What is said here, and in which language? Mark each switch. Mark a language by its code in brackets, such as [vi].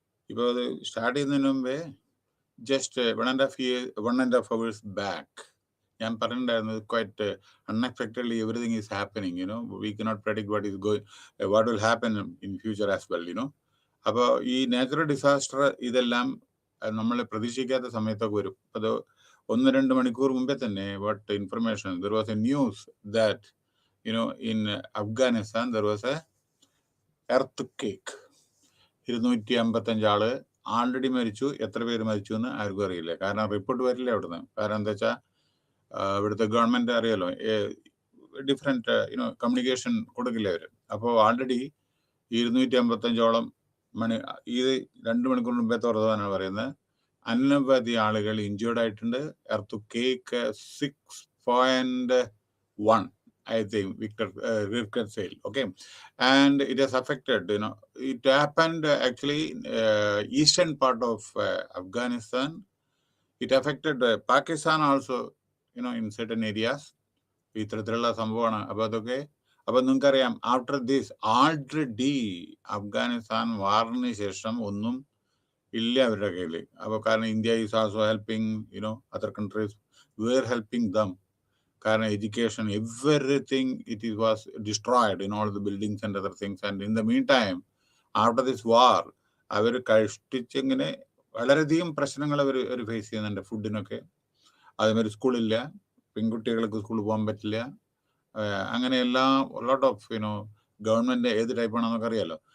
[ml] ഇപ്പോൾ അത് സ്റ്റാർട്ട് ചെയ്യുന്നതിന് മുമ്പേ [en] just 1.5 hours back, [ml] ഞാൻ പറഞ്ഞിട്ടുണ്ടായിരുന്നത് [en] quite unexpectedly everything is happening, we cannot predict what will happen in future as well, [ml] അപ്പോൾ ഈ നാച്ചുറൽ ഡിസാസ്റ്റർ ഇതെല്ലാം നമ്മൾ പ്രതീക്ഷിക്കാത്ത സമയത്തൊക്കെ വരും. അത് 1-2 മണിക്കൂർ മുമ്പേ തന്നെ [en] what information, there was a news that in Afghanistan there was a earthquake. [ml] 255 ആള് ആൾറെഡി മരിച്ചു. എത്ര പേര് മരിച്ചു എന്ന് ആർക്കും അറിയില്ല. കാരണം റിപ്പോർട്ട് വരില്ല അവിടുന്ന്. കാരണം എന്താ വെച്ചാൽ ഇവിടുത്തെ ഗവൺമെന്റ് അറിയാലോ, ഡിഫറെന്റ് കമ്മ്യൂണിക്കേഷൻ കൊടുക്കില്ല അവര്. അപ്പോൾ ആൾറെഡി 255ഓളം ഇത് 2 മണിക്കൂർ മുമ്പേ തുറന്നാണ് പറയുന്നത്. അനവധി ആളുകൾ ഇഞ്ചേർഡ് ആയിട്ടുണ്ട്. [en] എർത്തുക്കേക്ക് 6.1 I think Richter scale, okay, and it has affected, it happened actually eastern part of Afghanistan. It affected Pakistan also, in certain areas. [ml] ഇത്തരത്തിലുള്ള സംഭവമാണ്. അപ്പോൾ അതൊക്കെ നിങ്ങൾക്കറിയാം, ആഫ്റ്റർ ദിസ് ആൾറെഡി അഫ്ഗാനിസ്ഥാൻ വാറിന് ശേഷം ഒന്നും ഇല്ല അവരുടെ കയ്യിൽ. അപ്പോൾ കാരണം [en] India is also helping, other countries were helping them. കാരണം education, everything, it was destroyed in all the buildings and other things. And in the meantime, after this war, [ml] അവർ കഷ്ടിച്ചിങ്ങനെ വളരെയധികം പ്രശ്നങ്ങൾ അവർ ഫേസ് ചെയ്യുന്നുണ്ട്. ഫുഡിനൊക്കെ അതേമാതിരി സ്കൂളില്ല, പെൺകുട്ടികൾക്ക് സ്കൂളിൽ പോകാൻ പറ്റില്ല, അങ്ങനെയെല്ലാം ലോട്ട് ഓഫ് ഗവൺമെന്റ് ഏത് ടൈപ്പാണെന്നൊക്കെ അറിയാലോ.